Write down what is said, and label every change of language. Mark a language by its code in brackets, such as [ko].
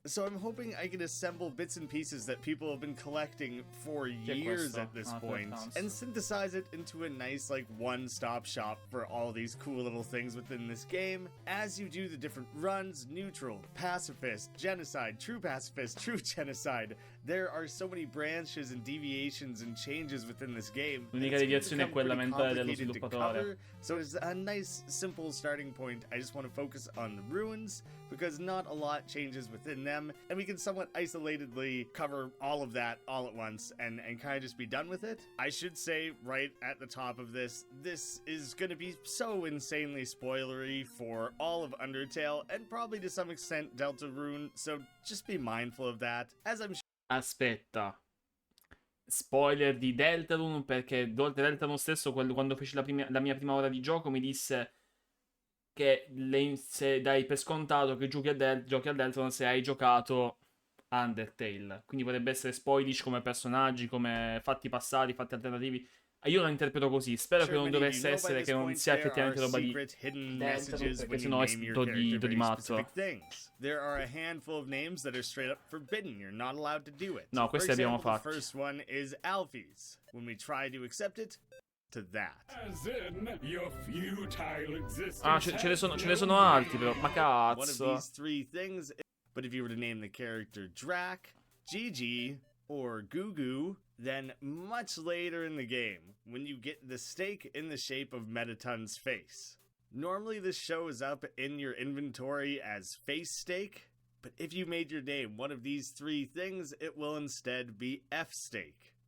[en] So I'm hoping I can assemble bits and pieces that people have been collecting for years at this point and synthesize it into a nice one-stop shop for all these cool little things within this game. As you do the different runs, neutral, pacifist, genocide, true genocide, there are so many branches and deviations and changes within this game. [it] L'unica deviazione è quella mentale dello sviluppatore. [en] So it's a nice, simple starting point. I just want to focus on the ruins because not a lot changes within them, and we can somewhat isolatedly cover all of that all at once and kind of just be done with it. I should say right at the top of this is going to be so insanely spoilery for all of Undertale and probably to some extent Deltarune, so just be mindful of that. As I'm [it] Aspetta. Spoiler di Deltarune, perché Deltarune stesso, quando feci la mia prima ora di gioco, mi disse che se dai per scontato che giochi a Deltarune se hai giocato Undertale. Quindi potrebbe essere spoilish come personaggi, come fatti passati, fatti alternativi. Io lo interpreto così. Spero che non dovesse essere, che non sia effettivamente roba di Deltarune, perché sennò do di matto. [en] There are a handful of names that are straight up forbidden. You're not allowed to do it. [it] No, questi abbiamo fatti. [en] The first one is Alfie's. When we try to accept it, to that. As in your futile existence. [it] Ah, ce ne sono altri però, ma [en] One of [it] cazzo. [en] these three things, but if you were to name the character Drac, Gigi, or Gugu, then much later in the game, when you get the stake in the shape of Mettaton's face. Normally this shows up in your inventory as face stake, but if you made your name one of these three things, it will instead be F stake.